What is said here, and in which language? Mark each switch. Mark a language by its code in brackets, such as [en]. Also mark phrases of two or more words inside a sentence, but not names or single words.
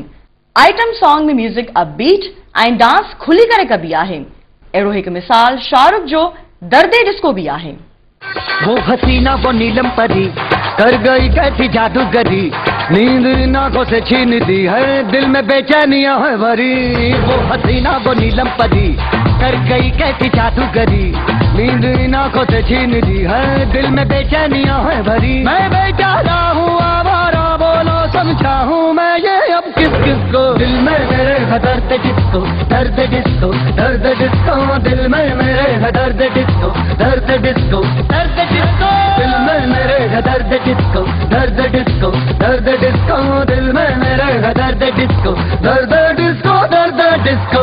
[sd] आइटम सॉन्ग में म्यूजिक अपबीट ऐं डांस खुली करे कबी आहे। अहिड़ो हिकु मिसाल शाहरुख जो दर्दे डिस्को भी आहे। [hi] वो हसीना वो नीलम परी कर गई कैसी जादूगरी, नींद इन आंखों से छीन दी है, दिल में बेचैनियां है भरी। वो हसीना वो नीलम परी कर गई कैसी जादूगरी, नींद इन आंखों से छीन दी है, दिल में बेचैनियां है भरी। मैं बेचारा हूँ आवारा, बोलो समझा हूँ मैं ये अब किस किस को, दिल में मेरे है दर्द डिस्को, दर्द डिस्को, दर्द डिस्को, दिल में मेरे है दर्द डिस्को, दर्द डिस्को, दर्द डिस्को, दिल में मेरे है दर्द डिस्को, दर्द डिस्को, दर्द डिस्को, दिल में मेरे है दर्द डिस्को, दर्द डिस्को, दर्द डिस्को।